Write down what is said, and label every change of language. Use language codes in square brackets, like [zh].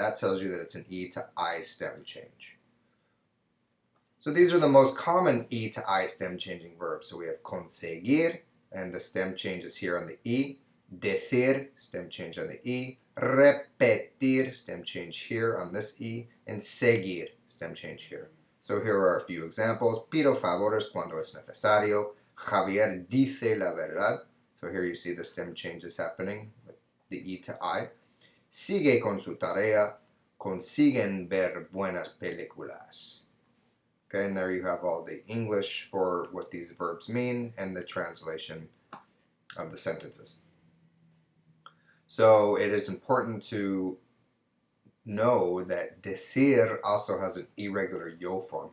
[en] That tells you that it's an E to I stem change. So these are the most common E to I stem changing verbs. So we have conseguir, and the stem change is here on the E. Decir, stem change on the E. Repetir, stem change here on this E. And seguir, stem change here. So here are a few examples. [es] Pido favores cuando es necesario. Javier dice la verdad. [en] So here you see the stem changes happening, the E to I. [es] Sigue con su tarea. Consiguen ver buenas películas. [en] Okay, and there you have all the English for what these verbs mean and the translation of the sentences. So it is important to know that decir also has an irregular yo form.